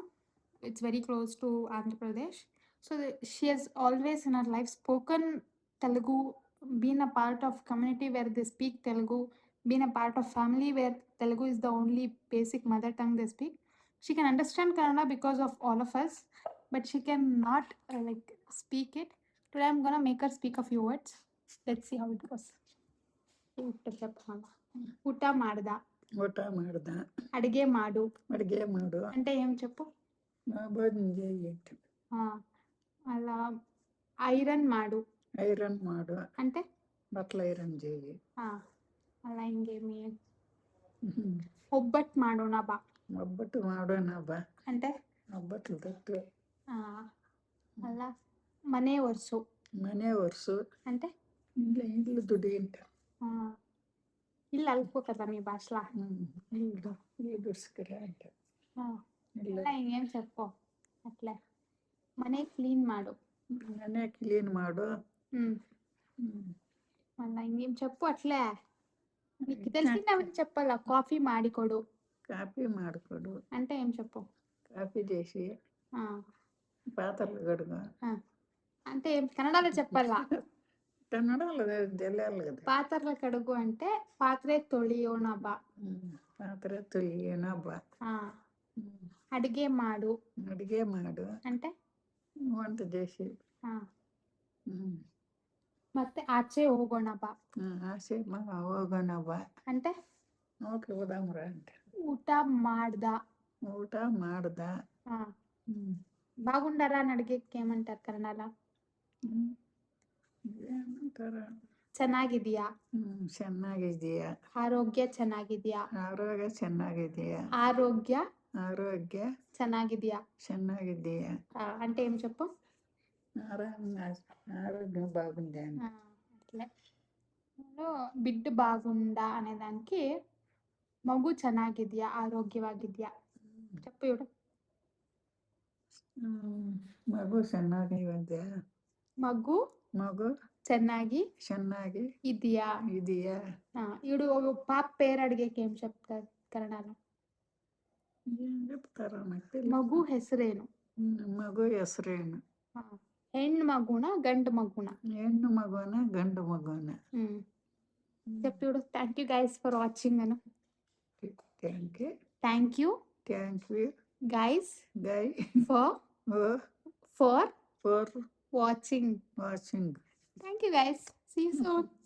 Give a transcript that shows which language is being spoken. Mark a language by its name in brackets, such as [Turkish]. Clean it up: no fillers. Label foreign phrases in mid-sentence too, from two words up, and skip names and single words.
[English] It's very close to Andhra Pradesh. She has always in her life spoken Telugu, been a part of community where they speak Telugu, been a part of family where Telugu is the only basic mother tongue they speak. She can understand Kannada because of all of us, but she cannot speak it. Today I'm gonna make her speak a few words. Let's see how it goes. [Kannada] ಊಟ ಮಾಡ್ದ, ಊಟ ಮಾಡ್ದ, ಅಡಿಗೆ ಮಾಡು ಅಡುಗೆ ಮಾಡು, [Telugu] అంటే ఏం చెప్పు? ಭೋಜನ చేయి, ఆ, అలా ఐరన్ మాడు [Kannada] ಐರನ್ ಮಾಡು, [Telugu] అంటే బట్లు ఐరన్ చేయి, ఆ, అలా ఇంకేమి [Kannada] ಒಬ್ಬಟ್ಟು ಮಾಡೋಣ ಬಾ ಒಬ್ಬಟ್ಟು ಮಾಡೋಣ ಬಾ [Telugu] అంటే [Kannada] ಒಬ್ಬಟ್ಟು ತಟ್ಟು, [Telugu] ఆ, అలా [Kannada] ಮನೆ ಒರ್ಸು ಮನೆ ಒರ್ಸು [Telugu] అంటే ఇల్లు దుడిగింట, ఆ, ఇల్లు అలుపు కదా మీ భాషలో. ఇల్లు దుడుసుకురా అంట. ఆ, ఇల్లు అలా ఇంకేం చెప్పు అట్లే [Kannada] ಮನೆ ಕ್ಲೀನ್ ಮಾಡು. ಮನೆ ಕ್ಲೀನ್ ಮಾಡು. [Telugu] మళ్ళీ ఇంకేం చెప్పు అట్లే నీకు తెలిసినవన్నీ చెప్పాలా. [Kannada] ಕಾಫಿ ಮಾಡಿಕೊಡು కాఫీ ಮಾಡಿಕೊಡು [Telugu] అంటే ఏం చెప్పు? కాఫీ చేసి ఆ, పాత్రలు కడుగు. ఆ, అంటే ఏం కన్నడలో చెప్పాలా. ಕನ್ನಡಲ್ಲ తెలియాలి కదా. [Kannada] ಪಾತ್ರೆ ಕಡುಗು అంటే ಪಾತ್ರೆ ತೊಳಿಯೋಣ ಬಾ. ಪಾತ್ರೆ ತೊಳಿಯೋಣ ಬಾ. ಅಡಿಗೆ ಮಾಡು ಅಡುಗೆ ಮಾಡು [Telugu] అంటే వంట చేసి. [Kannada] ಮತ್ತೆ ಆಚೆ ಹೋಗೋಣ ಬಾ. ಆಸೆ ಹೋಗೋಣ ಬಾ [Telugu] అంటే ఓకే హోదామ్ర అంట. [Kannada] ಊಟ ಮಾಡ್ದ. ಊಟ ಮಾಡ್ದ. [Telugu] బాగుండరా అని అడిగేకి ఏమంటారు కన్నడలో? [Kannada] ಏನಂತಾರ? ಚೆನ್ನಾಗಿದ್ಯಾ, ಚೆನ್ನಾಗಿದೆಯಾ, ಆರೋಗ್ಯ ಚೆನ್ನಾಗಿದ್ಯಾ, ಆರೋಗ್ಯ ಚೆನ್ನಾಗಿದೆಯಾ, ఆరోగ్య ಆರೋಗ್ಯ ಚೆನ್ನಾಗಿದ್ಯಾ. ಚೆನ್ನಾಗಿದೆಯಾ, [Telugu] అంటే ఏం చెప్పు? ఆరోగ్యం బాగుంది అని. అట్లే బిడ్డ బాగుందా అనే దానికి మగు [Kannada] ಚೆನ್ನಾಗಿದ್ಯಾ, ಆರೋಗ್ಯವಾಗಿದ್ಯಾ [Telugu] చెప్పు ఇవిడ. [Kannada] ಮಗು ಚೆನ್ನಾಗಿದೆ. మగు మగు ಚೆನ್ನಾಗಿ ಚೆನ್ನಾಗಿ ಇದೆಯా. ಇದೆಯా. [Telugu] ఈడు పాప పేరు అడిగేకి ఏం చెప్తారు కన్నడలో? ఏం చెప్తారో నాకు తెలియదు. [Kannada] మగు ಹೆಸರೇನು? ಮಗು ಹೆಸರೇನು? ಹೆಣ್ಣು ಮಗುನ ಗಂಡು ಮಗುನ? ಹೆಣ್ಣು ಮಗುನ ಗಂಡು ಮಗುನ. [Telugu] చెప్పు ఇవిడు. [English] thank you guys for watching [Telugu] అను. [English] thank you. thank you. thank you గైస్ ಗೈ ఫర్ ಫಾರ್ వాచింగ్. ವಾಚಿಂಗ್. thank you guys. see you soon.